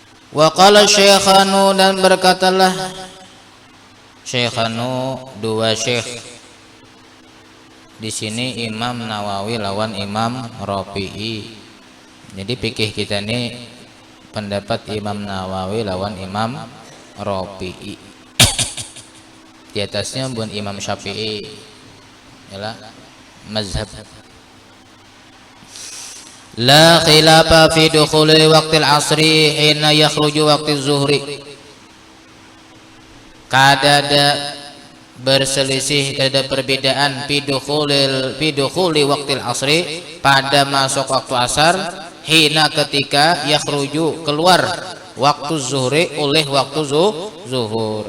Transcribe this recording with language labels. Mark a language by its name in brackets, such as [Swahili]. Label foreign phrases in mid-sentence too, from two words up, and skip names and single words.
[Arabic] وقال الشيخان, [Indonesian] dan berkatalah Syekhanu, dua syekh di sini Imam Nawawi lawan Imam Rafi'i. Jadi fikih kita ini pendapat Imam Nawawi lawan Imam Rafi'i. Di atasnya pun Imam Syafi'i. Yalah mazhab. [Arabic] لا خلاف في دخول وقت العصر حين يخرج وقت الظهر. [Banjar] Kadada berselisih, kada perbedaan [Arabic] في دخول وقت العصر, [Banjar] pada masuk waktu asar, hina ketika yakhruju keluar waktu zuhri oleh waktu zuhur.